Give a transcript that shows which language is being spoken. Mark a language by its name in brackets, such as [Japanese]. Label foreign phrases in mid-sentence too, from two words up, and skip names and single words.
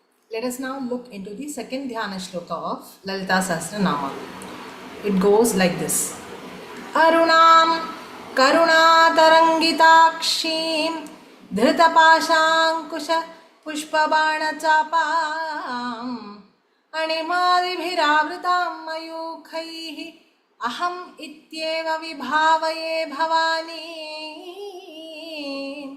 [English] Let us now look into the second [Sanskrit] ध्यान श्लोक [English] of Lalita Sahasranama. It goes like this. [Sanskrit] अरुणां करुणातरङ्गिताक्षीं धृत पाशाङ्कुश पुष्प बाण चापाम् अणिमादिभिरावृतां मयूखैः अहं विभावये भवानीम्.